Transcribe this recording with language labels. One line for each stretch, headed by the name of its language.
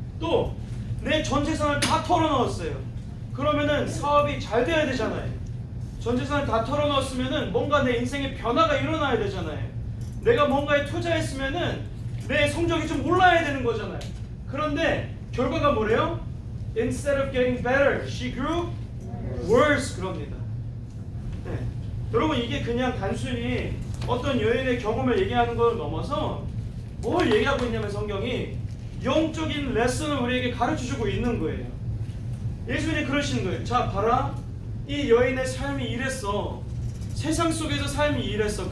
Korean: 또 내 전 재산을 다 털어넣었어요. 그러면은 사업이 잘 돼야 되잖아요. 전 재산을 다 털어넣었으면은 뭔가 내 인생에 변화가 일어나야 되잖아요. 내가 뭔가에 투자했으면은 내 성적이 좀 올라야 되는 거잖아요. 그런데 결과가 뭐래요?
English: Instead of getting better, she grew worse.
Korean: 그럽니다. 네. 여러분, 이게 그냥 단순히 어떤 여인의 경험을 얘기하는 걸 넘어서 뭘 얘기하고 있냐면 성경이 영적인 레슨을 우리에게 가르쳐주고 있는 거예요. 예수님이 그러시는 거예요. 자, 봐라. 이 여인의 삶이 이랬어. 세상 속에서 삶이 이랬어.